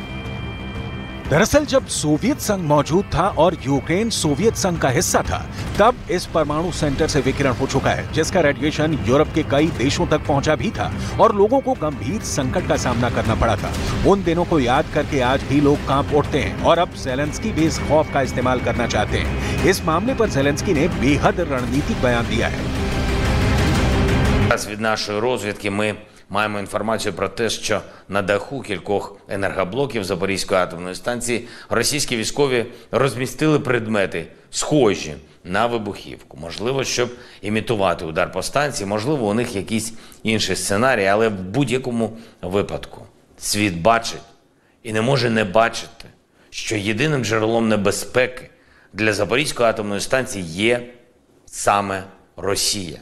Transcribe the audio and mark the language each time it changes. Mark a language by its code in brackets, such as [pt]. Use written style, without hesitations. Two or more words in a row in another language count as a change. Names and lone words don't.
[hi] दरअसल जब सोवियत संघ मौजूद था और यूक्रेन सोवियत संघ का हिस्सा था, तब इस परमाणु सेंटर से विकिरण हो चुका है, जिसका रेडिएशन यूरोप के कई देशों तक पहुंचा भी था और लोगों को गंभीर संकट का सामना करना पड़ा था। उन दिनों को याद करके आज भी लोग कांप उठते हैं और अब ज़ेलेंस्की भी इस खौफ का इस्तेमाल करना चाहते हैं। इस मामले पर ज़ेलेंस्की ने बेहद रणनीतिक बयान दिया है। [uk] Від нашої розвідки ми маємо інформацію про те, що на даху кількох енергоблоків Запорізької атомної станції російські військові розмістили предмети, схожі на вибухівку. Можливо, щоб імітувати удар по станції, можливо, у них якийсь інший сценарій, але в будь-якому випадку світ бачить і не може не бачити, що єдиним джерелом небезпеки для Запорізької атомної станції є саме Росія.